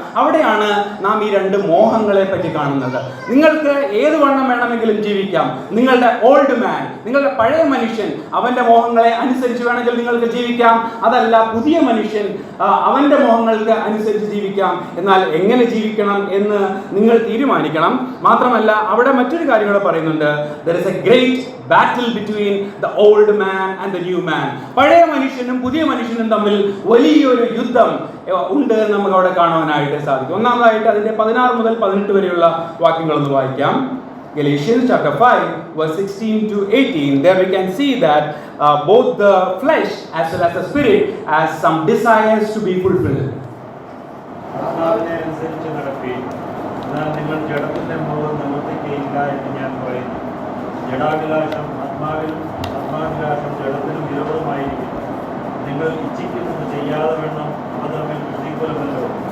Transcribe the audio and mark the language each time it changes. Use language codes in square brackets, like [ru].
[ml] അവിടെയാണ് നാം ഈ 2 മോഹങ്ങളെ പറ്റി കാണുന്നത്. നിങ്ങൾക്ക് ഏത് വണ്ണം വേണമെങ്കിലും ജീവിക്കാം. നിങ്ങളുടെ ഓൾഡ് മാൻ, നിങ്ങളുടെ പഴയ മനുഷ്യൻ, അവന്റെ മോഹങ്ങളെ അനുസരിച്ച് വേണമെങ്കിൽ നിങ്ങൾക്ക് ജീവിക്കാം. അതല്ല, പുതിയ മനുഷ്യൻ അവന്റെ മോഹങ്ങൾക്ക് അനുസരിച്ച് ജീവിക്കാം. എന്നാൽ എങ്ങനെ ജീവിക്കണം എന്ന് നിങ്ങൾ തീരുമാനിക്കണം. മാത്രമല്ല അവിടെ മറ്റൊരു കാര്യം കൂടെ പറയുന്നുണ്ട്. [en] There is a great battle between the old man and the new man. [ml] പഴയ മനുഷ്യനും പുതിയ മനുഷ്യനും തമ്മിൽ വലിയൊരു യുദ്ധം ഉണ്ട് നമുക്ക് അവിടെ കാണുവാനായിട്ട് സാധിക്കും. ഒന്നാമതായിട്ട് അതിന്റെ 16 മുതൽ 18 വരെയുള്ള വാക്യങ്ങളൊന്ന് വായിക്കാം. [en] Galatians chapter 5 verse 16 to 18. There we can see that both the flesh as well as the spirit has some desires to be fulfilled. [ml] ആത്മാവിനെ അനുസരിച്ച് നടപ്പീൻ, എന്നാൽ നിങ്ങൾ ജഡത്തിന്റെ മോഹം നിവർത്തിക്കുകയില്ല എന്ന് ഞാൻ പറയുന്നു. ജഡാഭിലാഷം ആത്മാവിലും ആത്മാഭിലാഷം ജഡത്തിനും വിരോധമായിരിക്കും. നിങ്ങൾ ഇച്ഛിക്കുന്നത് ചെയ്യാതെ വേണം, അത് തമ്മിൽ പ്രതികൂലമല്ലോ.